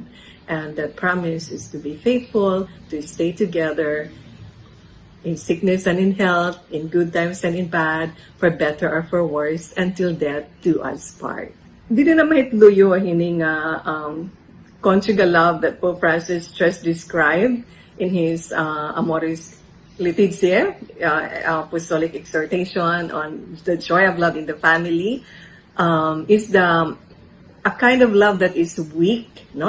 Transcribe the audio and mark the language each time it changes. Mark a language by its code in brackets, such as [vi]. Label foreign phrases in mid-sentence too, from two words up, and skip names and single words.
[en] And that promise is to be faithful, to stay together in sickness and in health, in good times and in bad, for better or for worse, until death do us part. [war] Dito na mahitluyo hining [en] conjugal love that Pope Francis just described in his Amoris Laetitia, apostolic exhortation on the joy of love in the family, is a kind of love that is weak, no?